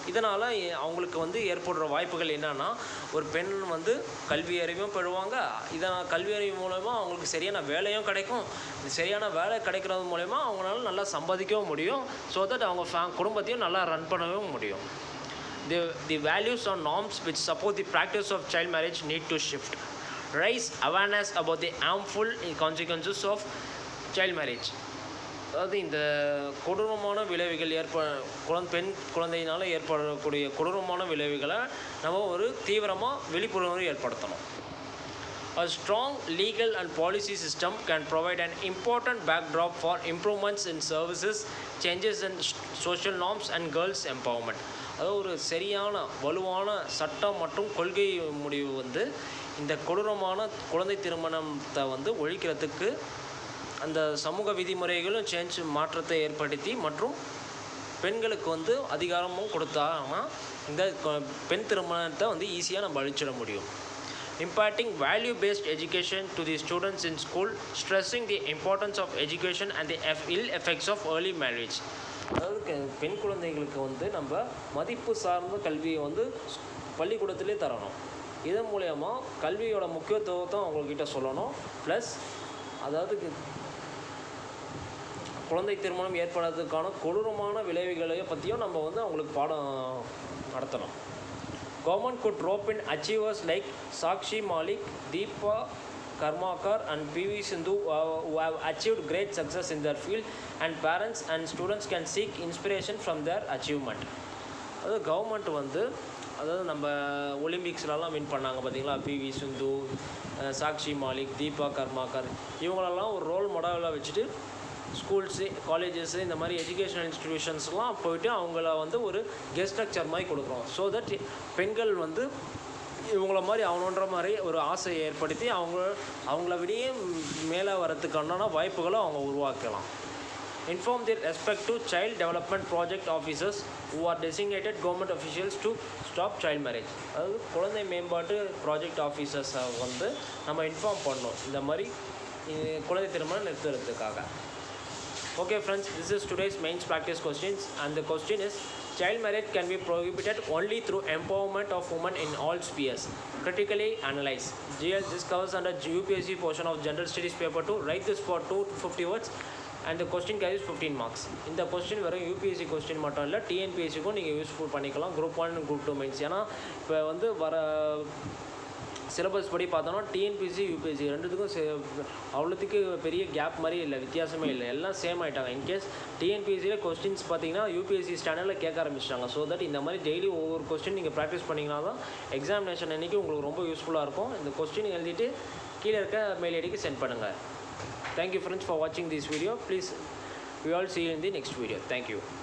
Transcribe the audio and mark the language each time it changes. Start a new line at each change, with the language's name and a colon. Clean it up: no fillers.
Tamil: இதனால் அவங்களுக்கு வந்து ஏற்படுற வாய்ப்புகள் என்னென்னா, ஒரு பெண் வந்து கல்வி அறிவும் பெறுவாங்க. இதனால் கல்வி அறிவு மூலமா அவங்களுக்கு சரியான வேலையும் கிடைக்கும். சரியான வேலை கிடைக்கிறது மூலமா அவங்களால நல்லா சம்பாதிக்கவும் முடியும். ஸோ தட் அவங்க குடும்பத்தையும் நல்லா ரன் பண்ணவும் முடியும்.
English: The values or norms which support the practice of child marriage need to shift. Raise awareness about the harmful consequences of child marriage.
Tamil: அதாவது இந்த கொடூரமான விளைவுகள் பெண் குழந்தையினால் ஏற்படக்கூடிய கொடூரமான விளைவுகளை நம்ம ஒரு தீவிரமாக விழிப்புணர்வு ஏற்படுத்தணும்.
English: A strong legal and policy system can provide an important backdrop for improvements in services, changes in social norms and girls' empowerment.
Tamil: அதாவது ஒரு சரியான வலுவான சட்டம் மற்றும் கொள்கை முடிவு வந்து இந்த கொடூரமான குழந்தை திருமணத்தை வந்து ஒழிக்கிறதுக்கு அந்த சமூக விதிமுறைகளும் மாற்றத்தை ஏற்படுத்தி மற்றும் பெண்களுக்கு வந்து அதிகாரமும் கொடுத்தாங்கன்னா இந்த பெண் திருமணத்தை வந்து ஈஸியாக நம்ம அழிச்சிட முடியும்.
English: Imparting value-based education to the students in school, stressing the importance of education and the ill effects of early marriage.
Tamil: அதாவது பெண் குழந்தைகளுக்கு வந்து நம்ம மதிப்பு சார்ந்த கல்வியை வந்து பள்ளிக்கூடத்திலே தரணும். இதன் மூலயமா கல்வியோட முக்கியத்துவத்தை அவங்கக்கிட்ட சொல்லணும். ப்ளஸ் அதாவது குழந்தை திருமணம் ஏற்படுறதுக்கான கொடூரமான விளைவுகளை பற்றியும் நம்ம வந்து அவங்களுக்கு பாடம் நடத்தணும்.
English: Government could rope in achievers like Sakshi Malik, Deepa Karmakar and PV Sindhu who have achieved great success in their field, and parents and students can seek inspiration from their achievement.
Tamil: அதாவது government வந்து அதாவது நம்ம ஒலிம்பிக்ஸ்லலாம் win பண்ணாங்க பார்த்தீங்களா, PV சிந்து, சாக்ஷி மாலிக், தீபா கர்மாக்கர், இவங்களெல்லாம் ஒரு role மாடலாக வச்சுட்டு ஸ்கூல்ஸு, காலேஜஸ்ஸு, இந்த மாதிரி எஜுகேஷனல் இன்ஸ்டிடியூஷன்ஸ்லாம் போயிட்டு அவங்கள வந்து ஒரு கெஸ்ட் லெக்சர் மாதிரி கொடுக்குறோம். ஸோ தட் பெண்கள் வந்து இவங்கள மாதிரி அவனோன்ற மாதிரி ஒரு ஆசையை ஏற்படுத்தி அவங்கள விடையே மேலே வரத்துக்கான வாய்ப்புகளை அவங்க உருவாக்கலாம்.
English: Inform their respect to child development project officers who are designated government officials to stop child marriage.
Tamil: அதாவது குழந்தை மேம்பாட்டு ப்ராஜெக்ட் ஆஃபீஸர்ஸை வந்து நம்ம இன்ஃபார்ம் பண்ணோம் இந்த மாதிரி குழந்தை திருமணம் நிறுத்துறதுக்காக.
English: Okay friends, this is today's mains practice questions, and the question is, child marriage can be prohibited only through empowerment of women in all spheres. Critically analyze. This covers under UPSC portion of General Studies paper 2. Write this for 250 words and the question carries 15 marks.
Tamil: இந்த question வெறும் UPSC question மட்டும் இல்லை, டிஎன்பிஎஸ்சிக்கும் நீங்கள் useful பண்ணிக்கலாம். Group 1 group 2 mains. ஏன்னா இப்போ வந்து வர சிலபஸ் படி பார்த்தோன்னா டிஎன்பிஎஸ்சி யூபிஎஸ்சி ரெண்டுத்துக்கும் அவ்வளோத்துக்கு பெரிய கேப் மாதிரி இல்லை, வித்தியாசமே இல்லை, எல்லாம் சேம் ஆகிட்டாங்க. இன்கேஸ் டிஎன்பிஎஸ்சியில் கொஸ்டின்ஸ் பார்த்தீங்கன்னா யூபிஎஸ்சி ஸ்டாண்டர்டில் கேட்க ஆரம்பிச்சிட்டாங்க. ஸோ தட் இந்த மாதிரி டெய்லி ஒவ்வொரு கொஸ்டின் நீங்கள் ப்ராக்டிஸ் பண்ணிங்கன்னா தான் எக்ஸாமினேஷன் அன்றைக்கி உங்களுக்கு ரொம்ப யூஸ்ஃபுல்லாக இருக்கும். இந்த கொஸ்டின் எழுதிட்டு கீழே இருக்க மெயில் ஐடிக்கு சென்ட் பண்ணுங்கள்.
English: Thank you friends for watching this video. Please, we all see you in the next video. Thank you.